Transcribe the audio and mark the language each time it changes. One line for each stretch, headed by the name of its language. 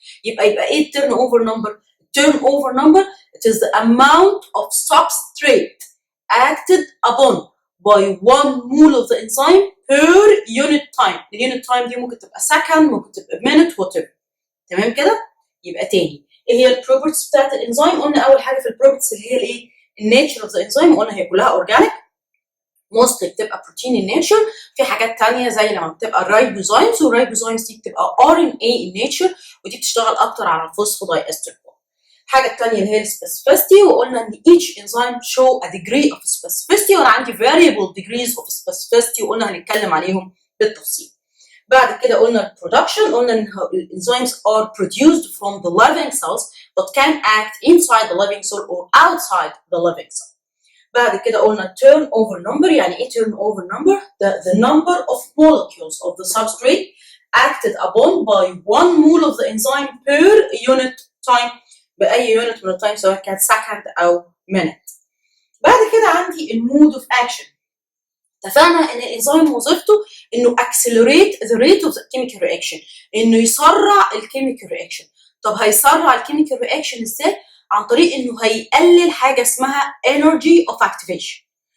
Arabic: يبقى ايه التيرن اوفر نمبر؟
English: التيرن over number it is the amount of substrate acted upon by 1 mole of the enzyme per unit time.
Arabic: اليونت تايم دي ممكن تبقى سكند، ممكن تبقى minute، وات ايفر. تمام كده؟ يبقى تاني ايه هي البروبرتيز بتاعت الانزيم؟ قلنا اول حاجه في البروبرتيز اللي هي الايه؟ النيتشر اوف ذا انزيم، قلنا هي كلها اورجانيك موستلي بتبقى بروتين ان نيتشر. في حاجات ثانيه زي لما بتبقى الرايبوزايمز، والرايبوزايمز دي بتبقى ار ان اي ان نيتشر ودي بتشتغل اكتر على الفوسفوداي استر بوند. الحاجه الثانيه اللي هي السبيسيفيستي، وقلنا ان
English: each enzyme show a degree of specificity
Arabic: وانا عندي
English: variable degrees of specificity
Arabic: وقلنا هنتكلم عليهم بالتفصيل. بعد كده قلنا البرودكشن، قلنا ان الانزيمز
English: are produced from the living cells but can act inside the living cell or outside the living cell.
Arabic: بعد كده قلنا turn over number. يعني ايه
English: turn over number؟ the number of molecules of the substrate acted upon by 1 mole of the enzyme per unit time،
Arabic: باي يونت من التايم سواء كان سكند او
English: minute.
Arabic: بعد كده عندي المود اوف اكشن. اتفقنا ان الانزيم وظيفته انه
English: accelerate the rate of the chemical reaction،
Arabic: انه يسرع الكيميكال رياكشن. طب هيسرع الكيميكال رياكشن ازاي؟ عن طريق انه هيقلل حاجه اسمها energy of activation.